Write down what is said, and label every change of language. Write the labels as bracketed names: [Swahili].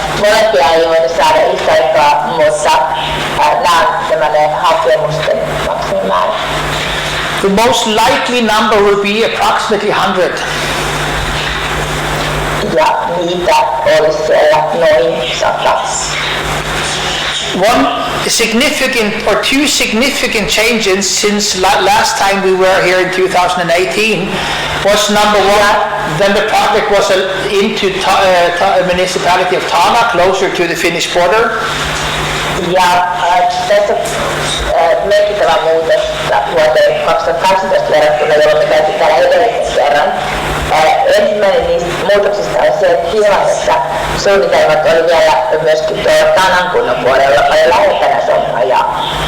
[Finnish] Molempia ei voida saada yhtä aikaa, mutta nämä on tämmöinen hakemusten maksimimäärä. [English] The most likely number will be approximately 100. [Finnish] Ja niitä olisi siellä noin 100. [English] One significant or 2 significant changes since last time we were here in 2018 was number 1, then the project was into municipality of Tana, closer to the Finnish border. [Finnish] Ja tässä merkittävä muutos vuoteen 2018 verrattuna, jolloin me käytiin täällä edellisen kerran. Ensimmäinen niistä muutoksista on se, että Finlandissa suunnitelmat oli vielä myöskin tuolla Tanan kunnan puolella paljon lähempänä Sonrajaa.